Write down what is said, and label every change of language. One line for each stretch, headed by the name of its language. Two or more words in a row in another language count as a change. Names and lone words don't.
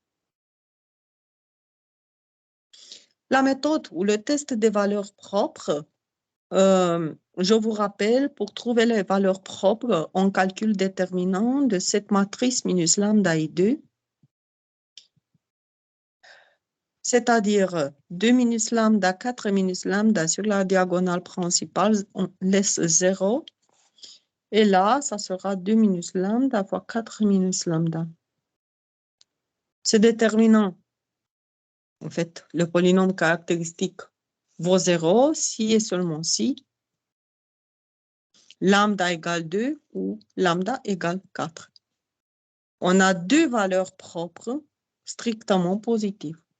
French: La méthode ou le test des valeurs propres, je vous rappelle, pour trouver les valeurs propres, on calcule déterminant de cette matrice minus lambda et 2, c'est-à-dire 2 minus lambda, 4 minus lambda sur la diagonale principale, on laisse 0. Et là, ça sera 2 minus lambda fois 4 minus lambda. Ce déterminant, en fait, le polynôme caractéristique vaut 0 si et seulement si lambda égale 2 ou lambda égale 4. On a deux valeurs propres strictement positives.